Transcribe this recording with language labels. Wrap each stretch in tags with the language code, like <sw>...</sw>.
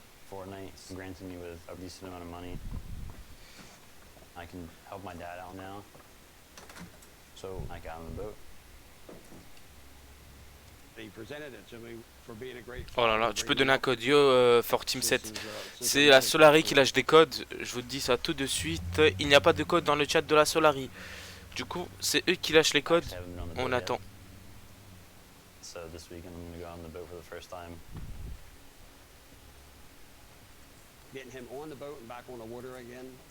<en>Fortnite granted me with a decent amount of money. I can help my dad out now. So I got on the boat. He presented it to me for being a great</en> <fr>Oh là là, tu peux donner un code yo Forteam7. C'est la Solari qui lâche des codes. Je vous dis ça tout de suite. Il n'y a pas de code dans le chat de la Solari. Du coup, c'est eux qui lâchent les codes. On attend.</fr> <en>So this weekend I'm going to go on the boat for the first time. Getting him on the boat and back on the water again.</en>